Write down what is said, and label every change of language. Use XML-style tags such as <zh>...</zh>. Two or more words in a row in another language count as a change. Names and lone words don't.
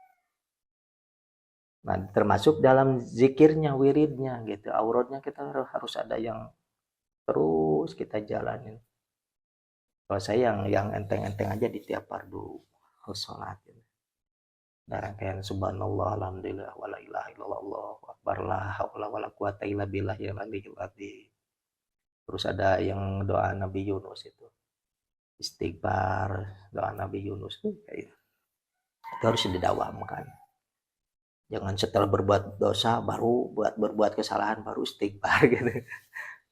<id>Nah termasuk dalam zikirnya, wiridnya gitu, auratnya kita harus ada yang terus kita jalanin. Kalau saya yang enteng-enteng aja di tiap fardu sholat gitu.</id> <ar>Rangkaian سبحان الله الحمد لله ولا إله إلا الله الله أكبر لا حول ولا قوة إلا بالله العلي العظيم.</ar> <id>Terus ada yang doa Nabi Yunus itu, istighfar, doa Nabi Yunus itu kayak itu harus didawamkan. Jangan setelah berbuat dosa baru berbuat kesalahan baru istighfar gitu.</id>